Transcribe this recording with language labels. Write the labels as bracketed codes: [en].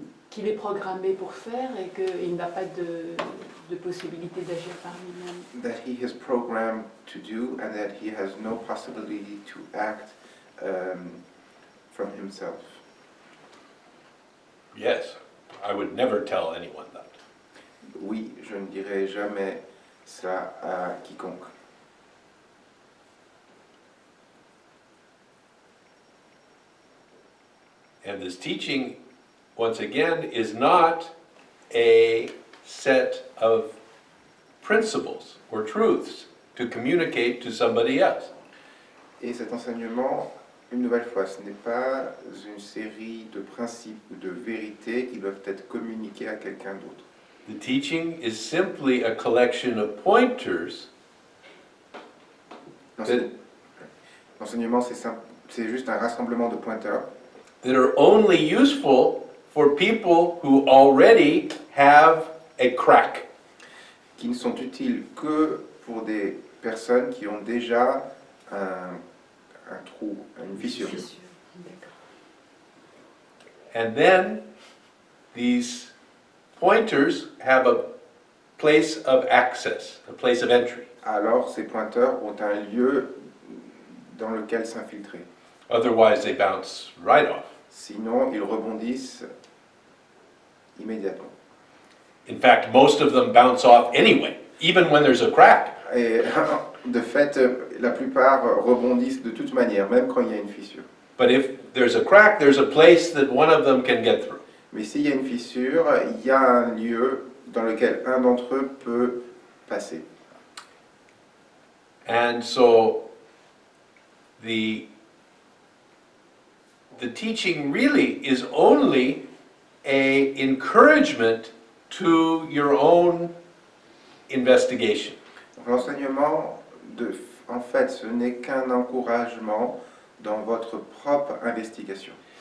[fr] Qu'il est programmé pour faire et qu'il n'a pas de possibilité d'agir par lui-même. [en] That he is programmed to do and that he has no possibility to act from himself. Yes, I would never tell anyone that. [fr] Oui, je ne dirai jamais ça à quiconque. [en] And this teaching, once again, is not a set of principles or truths to communicate to somebody else. [fr] Et cet enseignement, une nouvelle fois, ce n'est pas une série de principes ou de vérités qui doivent être communiquées à quelqu'un d'autre. [en] The teaching is simply a collection of pointers [fr] L'enseignement, c'est juste un rassemblement de pointeurs [en] that are only useful for people who already have a crack. [fr] qui ne sont utiles que pour des personnes qui ont déjà un trou, une fissure. [en] And then these pointers have a place of access, a place of entry. [fr] Alors ces pointeurs ont un lieu dans lequel s'infiltrer. [en] Otherwise, they bounce right off. [fr] Sinon, ils rebondissent immédiatement. [en] In fact, most of them bounce off anyway, even when there's a crack. [fr] Et de fait, la plupart rebondissent de toute manière, même quand il y a une fissure. [en] But if there's a crack, there's a place that one of them can get through. [fr] Mais s'il y a une fissure, il y a un lieu dans lequel un d'entre eux peut passer. [en] And so the teaching really is only an encouragement to your own investigation. [fr] L'enseignement, en fait, ce n'est qu'un encouragement dans votre propre investigation.